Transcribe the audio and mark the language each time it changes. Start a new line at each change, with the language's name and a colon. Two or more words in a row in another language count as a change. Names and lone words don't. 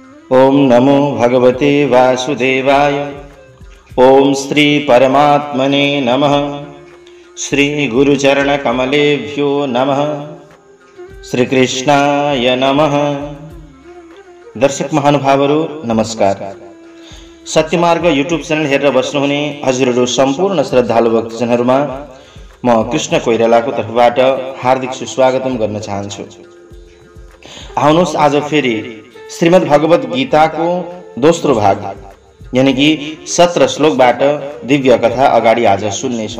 Sanskrit: ओम नमो भगवते वासुदेवाय। ओम श्री परमात्मने नमः। श्री गुरुचरण कमलेभ्यो नमः। श्री कृष्णाय नमः।
Nepali: दर्शक महानुभावहरू नमस्कार। सत्यमार्ग युट्युब च्यानल हेरेर बस्नुहुने हजुरहरू सम्पूर्ण श्रद्धालु भक्तजनहरूमा म कृष्ण कोइरालाको तर्फबाट हार्दिक सुस्वागतम गर्न चाहन्छु। आउनुहोस् आज फेरि श्रीमद् भगवत गीताको दोस्रो भाग
Hindi: यानी कि
Nepali: 17 श्लोकबाट दिव्य कथा अगाडि आज सुन्नेछौँ।